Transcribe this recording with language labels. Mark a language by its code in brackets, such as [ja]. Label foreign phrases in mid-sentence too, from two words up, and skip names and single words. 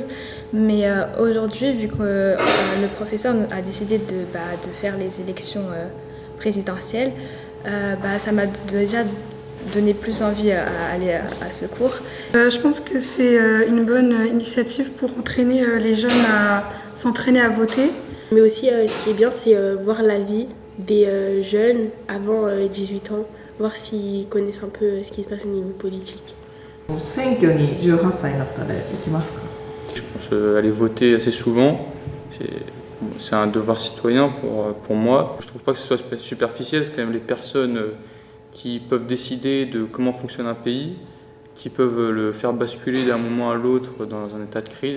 [fr] Mais aujourd'hui, vu que le professeur a décidé de faire les élections présidentielles, ça m'a déjà donné plus envie à aller à ce cours. Je pense que c'est une bonne initiative pour entraîner les jeunes à s'entraîner à voter. Mais aussi, ce qui est bien, c'est voir la vie des jeunes avant 18 ans, voir s'ils connaissent un peu ce qui se passe au niveau politique. [ja] 選挙に18歳になったら行きますか？ [fr] Je pense aller voter assez souvent, c'est un devoir citoyen pour moi. Je trouve pas que ce soit superficiel, c'est quand même les personnes qui peuvent décider de comment fonctionne un pays, qui peuvent le faire basculer d'un moment à l'autre dans un état de crise.